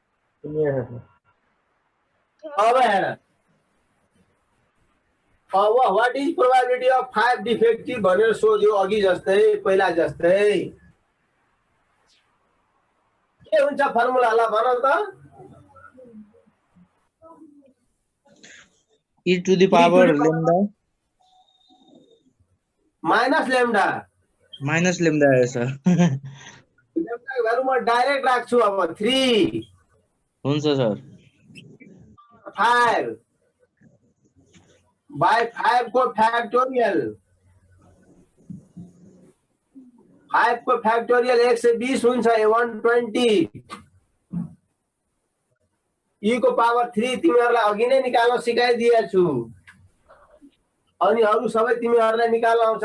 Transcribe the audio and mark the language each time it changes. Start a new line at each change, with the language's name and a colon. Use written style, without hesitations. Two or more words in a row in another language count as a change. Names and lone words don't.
Nepali: अब हेर, अब
English: what is probability of 5 defective
Nepali: भनेर सोध्यो अघि जस्तै, पहिला जस्तै। के हुन्छ फर्मुला ल भन त?
English: e to the power lambda minus lambda minus lambda
Nepali: है सर। लेम्डाको भ्यालु म डाइरेक्ट राख्छु अब 3 हुन्छ सर। 5 बाई 5 को फैक्टोरियल, 5 को फैक्टोरियल 120 हुन्छ 120 e को पावर 3 तिमीहरुलाई अघि नै निकाल्न सिकाइदिएछु। अनि अरु सबै तिमीहरुलाई निकाल्न आउँछ।